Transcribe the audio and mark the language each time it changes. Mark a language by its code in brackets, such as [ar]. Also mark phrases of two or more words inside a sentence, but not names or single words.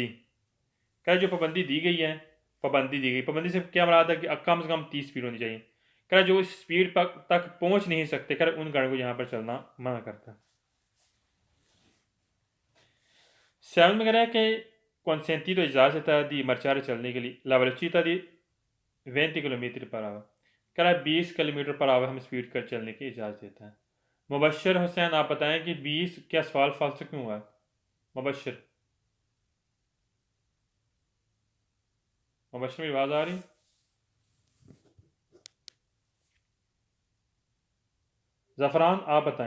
[ur] کیا جو پابندی دی گئی ہے، پابندی سے کیا مراد ہے کہ کم سے کم 30 سپیڈ ہونی چاہیے. کیا جو اس سپیڈ تک پہنچ نہیں سکتے، کیا ان گاڑیوں کو یہاں پر چلنا منع کرتا ہے. 7 میں کہہ رہا ہے کہ consentito اجازت دی marciare چلنے کے لیے [it] la velocità di 20 [en] kilometre per hour. [ur] کہہ رہا ہے 20 [en] kilometre per hour [ur] ہم سپیڈ کر چلنے کی اجازت دیتا ہے. مبشر حسین آپ بتائیں کہ 20 کیا سوال فالتو کیوں ہوا. مبشر میں آواز آ رہی. زعفران آپ بتائیں.